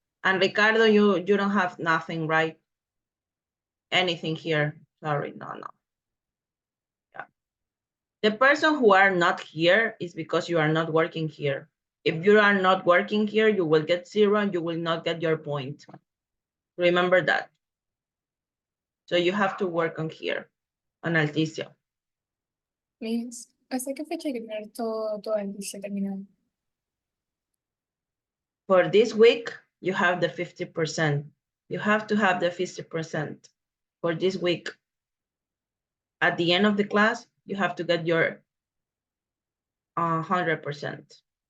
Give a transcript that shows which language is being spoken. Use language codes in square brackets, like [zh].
[en] And Ricardo, you don't have nothing, right? Anything here. Sorry, no. Yeah. The person who are not here is because you are not working here. If you are not working here, you will get 0 and you will not get your point. Remember that. So you have to work on here, on Alticia. [es] Miss, ¿hasta qué fecha hay que tener todo el dice terminado? [en] For this week, you have the 50%. You have to have the 50% for this week. At the end of the class, you have to get your 100%.